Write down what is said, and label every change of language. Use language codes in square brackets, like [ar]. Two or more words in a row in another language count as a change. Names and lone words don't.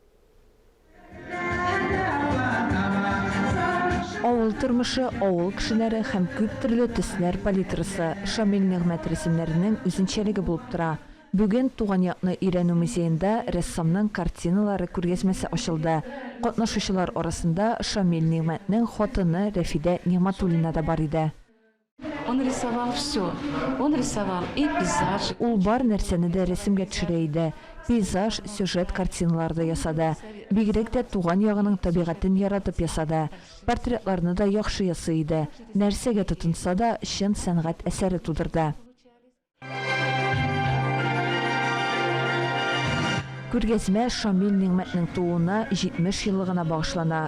[tt] Авыл тормышы, авыл кешеләре һәм күп төрле төсләр палитрасы Шамил Нигъмәт рәсемнәренең үзенчәлеге булып тора. Бүген Туган якны өйрәнү музейында рәссамның картиналары күргәзмәсе ачылды. Катнашучылар арасында Шамил Нигъмәтнең хатыны Рәфидә Нигъмәтуллина да бар иде. [ru] Он рисовал все. Он рисовал и пейзажи. [tt] Ул бар нәрсәне дә рәсемгә төшерә иде. Пейзаж, сюжет картиналарды ясады. Бигрәк тә туган ягының табигатен яратып ясады. Портретларны да яхшы ясый иде. Нәрсәгә тотынса да чын сәнгать әсәре тудырды. Күргәзмә Шамил Нигъмәтнең тууына 70 еллыгына багышлана.